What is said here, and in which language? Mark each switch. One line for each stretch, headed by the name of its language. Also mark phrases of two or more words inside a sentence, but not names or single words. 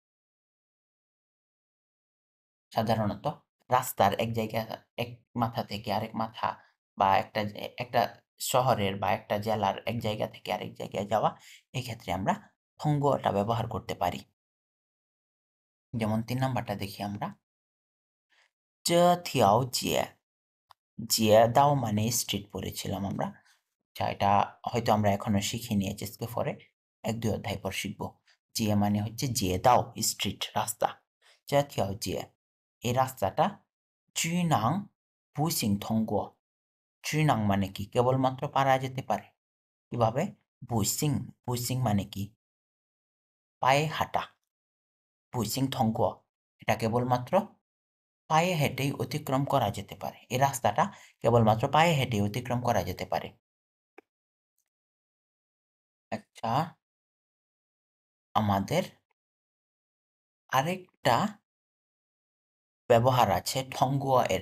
Bangla: সাধারণত রাস্তার এক জায়গা, এক মাথা থেকে আরেক মাথা, বা একটা শহরের বা একটা জেলার এক জায়গা থেকে আরেক জায়গায় যাওয়া, এই ক্ষেত্রে আমরা থংগুয়াটা ব্যবহার করতে পারি। যেমন 3 নাম্বারটা দেখি আমরা,
Chinese: 这条街,
Bangla: 街道 মানে স্ট্রিট পড়েছিলাম আমরা। আচ্ছা, এটা হয়তো আমরা এখনো শিখিনি, এইচএসকে পরে 1-2 অধ্যায় পর শিখব। জিয়ে মানে হচ্ছে জিয়ে দাও, স্ট্রিট, রাস্তা।
Chinese: 这条街,
Bangla: এই রাস্তাটা
Chinese: 只能步行通过,
Bangla: 只能 মানে কি? কেবলমাত্র পারা যেতে পারে। কিভাবে? 步行, 步行 মানে কি? পায়ে হাঁটা।
Chinese: 步行通过,
Bangla: এটা কেবলমাত্র পায়ে হেঁটেই অতিক্রম করা যেতে পারে। এই রাস্তাটা কেবলমাত্র পায়ে হেঁটেই অতিক্রম করা যেতে পারে। আচ্ছা, আমাদের আরেকটা ব্যবহার আছে ঠংগুয়া এর।